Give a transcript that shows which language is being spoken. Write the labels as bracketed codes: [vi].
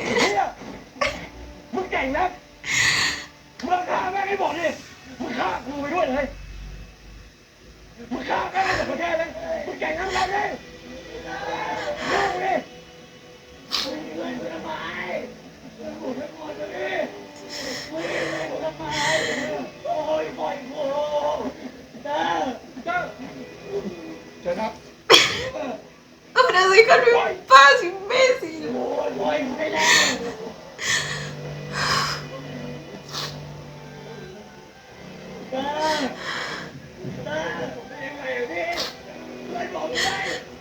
[th] เฮียมึงเก่งนะมึงฆ่าแม่งให้หมดดิมึงฆ่ากูไปด้วยเลยมึงฆ่าแม่งให้หมดประเทศเลยมึงเก่งนะมึงทำดิเลิกดิมึงยิงเพื่อนกูทำไมมึงกูไม่หมดเลยมึงยิงเพื่อนกูทำไมโอ้ยปล่อยกูเจ้าเจ้าเชิญครับ [es] Ahora déjalo en paz, imbécil. [th] โอ้ยปล่อยกูไปแล้วเจ้าเจ้าเป็นยังไงพี่ช่วยบอกหน่อย